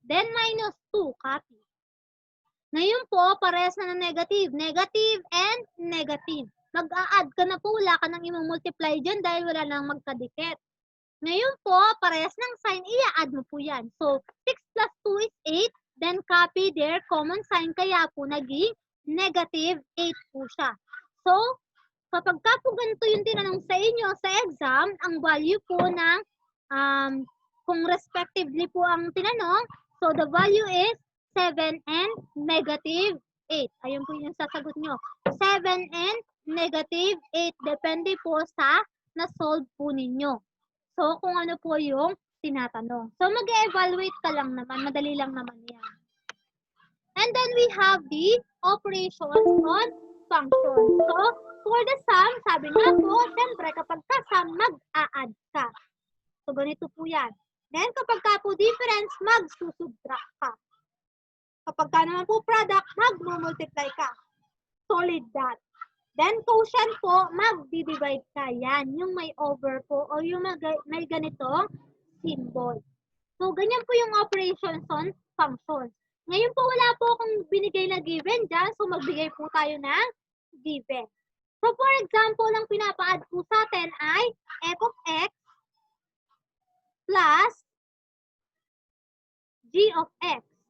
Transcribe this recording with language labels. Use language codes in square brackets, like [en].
[tl] Then, minus 2, copy. Ngayon po, parehas na ng negative. Negative and negative. Mag-a-add ka na po, wala ka nang i-multiply dyan dahil wala nang magkadikit. Ngayon po, parehas ng sign, i-add mo po yan. So, 6 plus 2 is 8. [en] Then, copy their common sign. [tl] Kaya po, naging negative 8 po siya. So, kapag ka po ganito yung tinanong sa inyo sa exam, ang value po ng, kung respectively po ang tinanong, so the value is 7 and negative 8. Ayun po yung sasagot nyo. 7 and negative 8. Depende po sa na-solve po ninyo. So, kung ano po yung tinatanong. So, mag-evaluate ka lang naman. Madali lang naman yan. [en] And then, we have the operations on functions. [tl] So, for the sum, sabi nga po, siyempre, kapag ka-sum, mag-a-add ka. So, ganito po yan. Then, kapag ka po difference, mag-susubtract ka. Kapag ka naman po product, mag-multiply ka. Solid that. Then, quotient po, mag-divide ka. Yan, yung may over po o yung may ganitong symbol. So, ganyan po yung operations on functions. Ngayon po, wala po akong binigay na given dyan. So, magbigay po tayo ng given. So, for example, ang pinapa-add po sa atin ay f of x plus [en] g of x.